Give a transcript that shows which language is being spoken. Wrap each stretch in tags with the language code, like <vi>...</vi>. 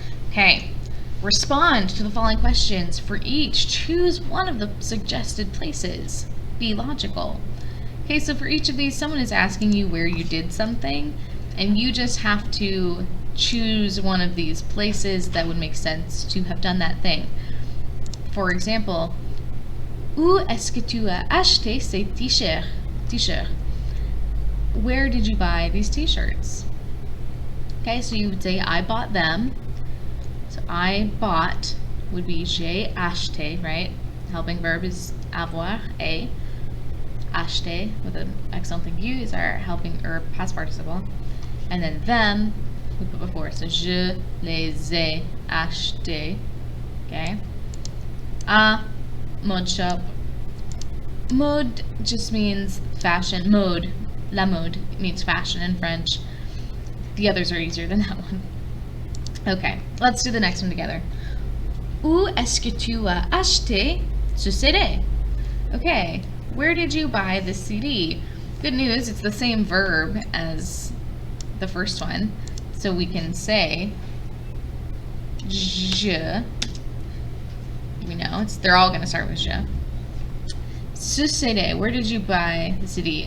<en>Okay, respond to the following questions. For each, choose one of the suggested places. Be logical. Okay, so for each of these, someone is asking you where you did something, and you just have to choose one of these places that would make sense to have done that thing. For example,</en> <fr>où est-ce que tu as acheté ces t-shirts?</fr> <en>Where did you buy these t-shirts? Okay, so you would say, I bought them. So I bought would be</en> <fr>j'ai acheté,</fr> <en>right? Helping verb is avoir, a. Acheté with an accent aigu is our helping or past participle. And then them we put before. So</en> <fr>je les ai achetés.</fr> <en>Okay. A mode shop. Mode just means fashion. Mode. La mode means fashion in French. The others are easier than that one. Okay, let's do the next one together.</en> <fr>Où est-ce que tu as acheté ce CD?</fr> <en>Okay, where did you buy this CD? Good news, it's the same verb as the first one. So we can say je. We know, they're all going to start with je.</en> <fr>Ce CD,</fr> <en>where did you buy the CD?</en>